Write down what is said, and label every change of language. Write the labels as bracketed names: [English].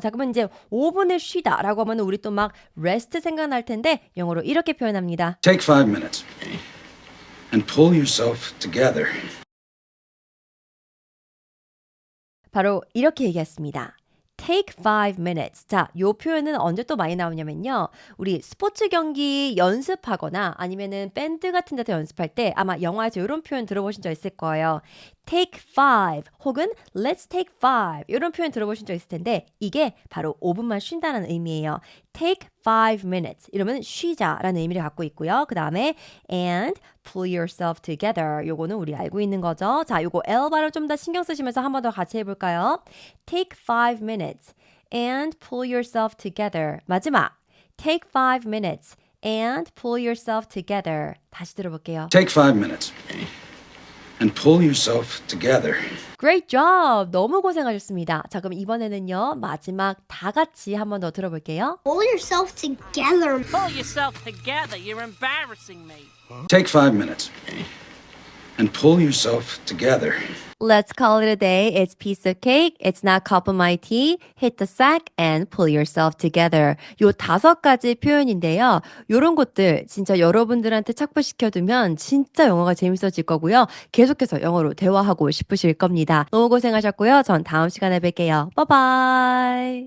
[Korean] 자, 그러면 이제 5분을 쉬다 라고 하면 우리 또 막 rest 생각날 텐데 영어로 이렇게 표현합니다. [English] Take 5 minutes and pull yourself together. [Korean] 바로 이렇게 얘기했습니다. [English] Take 5 minutes. [Korean] 자, 요 표현은 언제 또 많이 나오냐면요. 우리 스포츠 경기 연습하거나 아니면은 밴드 같은 데서 연습할 때 아마 영화에서 이런 표현 들어보신 적 있을 거예요. Take 5 혹은 [English] Let's take 5 [Korean] 이런 표현 들어보신 적 있을 텐데 이게 바로 5분만 쉰다는 의미예요. [English] Take 5 minutes [Korean] 이러면 쉬자라는 의미를 갖고 있고요. 그 다음에 [English] and pull yourself together [Korean] 요거는 우리 알고 있는 거죠. 자, 요거 L 발음 좀 더 신경 쓰시면서 한 번 더 같이 해볼까요? [English] Take 5 minutes and pull yourself together. 마지막 Take 5 minutes and pull yourself together. [Korean] 다시 들어볼게요. [English] Take 5 minutes and pull yourself together. Great job! [Korean] 너무 고생하셨습니다. 자, 그럼 이번에는요. 마지막 다 같이 한 번 더 들어볼게요. [English] Pull yourself together. Pull yourself together. You're embarrassing me. Take 5 minutes and pull yourself together. Let's call it a day. It's piece of cake. It's not cup of my tea. Hit the sack and pull yourself together. [Korean] 요 5가지 표현인데요. 요런 것들 진짜 여러분들한테 착붙시켜두면 진짜 영어가 재밌어질 거고요. 계속해서 영어로 대화하고 싶으실 겁니다. 너무 고생하셨고요. 전 다음 시간에 뵐게요. [English] Bye bye.